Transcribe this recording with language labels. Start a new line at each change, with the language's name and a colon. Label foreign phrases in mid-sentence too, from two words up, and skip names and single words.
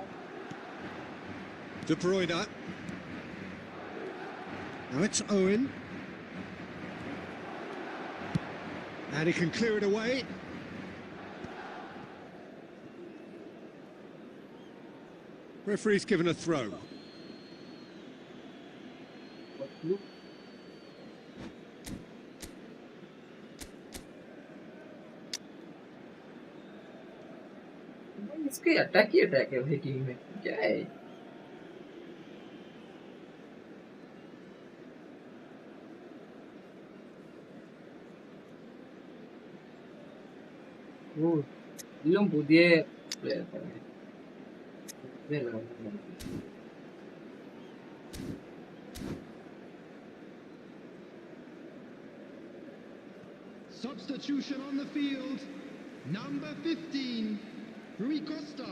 English: De Bruyne. Now it's Owen. And he can clear it away. Referee's given a throw.
Hindi: इसकी अटैक ही अटैक है भाई टीम में क्या है वो
Malayalam: ഇതിലും പുതിയ
English: Substitution on the field. Number 15, Rui Costa.